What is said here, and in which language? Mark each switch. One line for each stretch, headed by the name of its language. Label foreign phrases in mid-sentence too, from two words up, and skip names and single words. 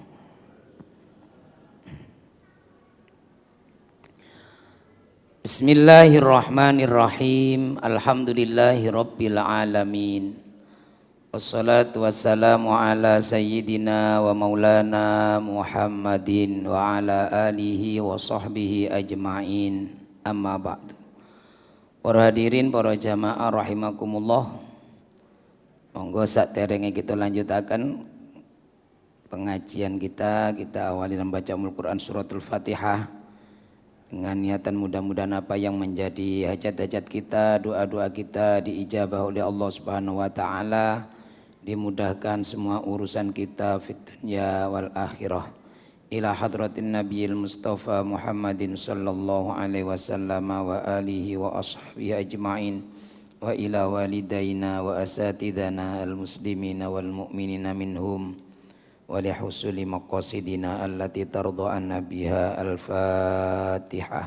Arabic: بسم الله الرحمن الرحيم. الحمد لله رب العالمين. والصلاة والسلام على سيدنا ومولانا محمد وعلى آله وصحبه أجمعين. أما بعد.
Indonesian: Para hadirin, para jamaah rahimakumullah.
Javanese: Monggo saderenge
Indonesian: kita lanjutakan pengajian kita awali membaca Al-Qur'an suratul Fatihah dengan niatan mudah-mudahan apa yang menjadi hajat-hajat kita, doa-doa kita diijabah oleh Allah
Arabic: سبحانه وتعالى,
Indonesian: dimudahkan semua urusan kita
Arabic: في الدنيا والآخرة. إلى حضرة النبي المصطفى محمد صلى الله عليه وسلم وآله وأصحابه أجمعين وإلى والدينا وأساتذتنا المسلمين والمؤمنين منهم ولحصول مقاصدنا التي ترضى عنا بها الفاتحة.